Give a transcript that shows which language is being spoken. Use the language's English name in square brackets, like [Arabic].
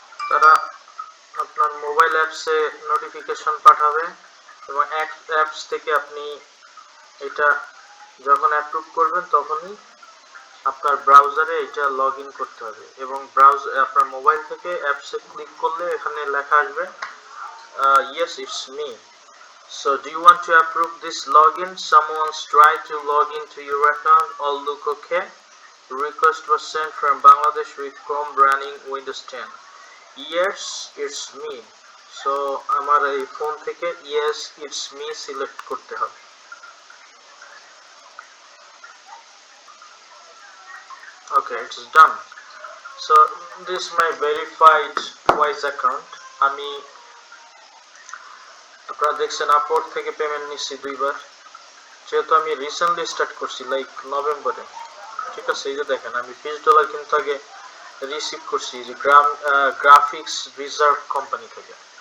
[Bangla] তারা আপনার মোবাইল অ্যাপসে নোটিফিকেশন পাঠাবে এবং অ্যাপস থেকে আপনি এটা যখন অ্যাপ্রুভ করবেন তখনই আপনার ব্রাউজারে এটা লগ ইন করতে হবে এবং আপনার মোবাইল থেকে অ্যাপসে ক্লিক করলে এখানে লেখা আসবে [English] yes it's me, so do you want to approve this login? Someone's tried to log into your account. All look okay. Request was sent from Bangladesh with Chrome running Windows 10. Yes it's me. [Bangla] So আমার এই phone থেকে [English] yes it's me [Bangla] select করতে হবে। [English] Okay, it's done. So this is my verified Wise account. [Bangla] আমি আপনারা দেখছেন upward থেকে payment নিচ্ছি 2বার, যেহেতু আমি রিসেন্টলি স্টার্ট করছি লাইক নভেম্বরে। ঠিক আছে, এই যে দেখেন আমি $20 কিন্তু আগে রিসিভ করছি যে গ্রাফিক্স রিজার্ভ কোম্পানি থেকে।